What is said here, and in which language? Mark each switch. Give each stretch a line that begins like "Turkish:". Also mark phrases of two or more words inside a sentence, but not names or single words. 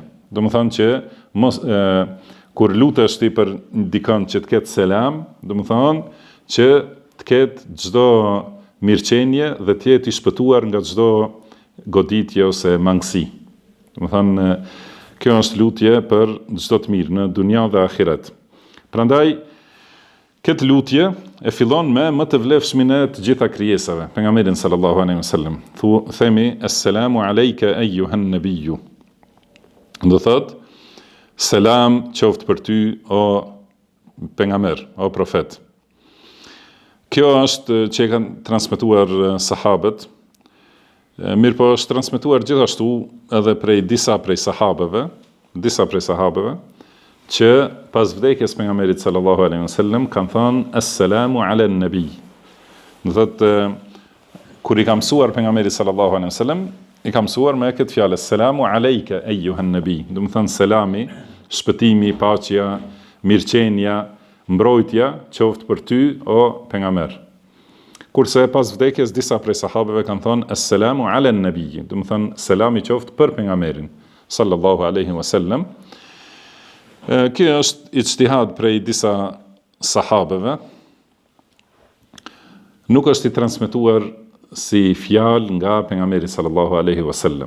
Albanian: Do të thonë që kur lutesh ti për dikën që të ketë selam, do të thonë që të ketë çdo mirëqenie dhe të jetë i shpëtuar nga çdo goditje ose mangësi. Do të thonë kjo është lutje për çdo të mirë në dunja dhe ahiret. Prandaj Këtë lutje e fillon me më të vlefshmin e të gjitha krijesave, pejgamberin
Arabic: صلى الله عليه وسلم. Themi السلام عليك أيها النبي.
Albanian: Do thot selam qoftë për ty o pejgamber, o profet. Kjo është që e kanë transmetuar sahabët. Mirë po është transmetuar gjithashtu edhe prej disa prej sahabeve, që pas vdekjes pejgamberit
Arabic: صلى الله عليه وسلم
Albanian: kanë thënë
Arabic: السلام على النبي.
Albanian: Do thotë kur i ka mësuar pejgamberi
Arabic: صلى الله عليه وسلم,
Albanian: i ka mësuar me këtë fjalë
Arabic: السلام عليك أيها النبي.
Albanian: Do të thënë selami, shpëtimi, paqja, mirëqenia, mbrojtja qoftë për ty o pejgamber. Kurse pas vdekjes disa prej sahabeve kanë thënë
Arabic: السلام على النبي.
Albanian: Do të thënë selami qoftë për pejgamberin
Arabic: صلى الله عليه وسلم.
Albanian: Kjo është ijtihad prej disa sahabeve. Nuk është i transmetuar si fjalë nga pejgamberi
Arabic: صلى الله عليه وسلم.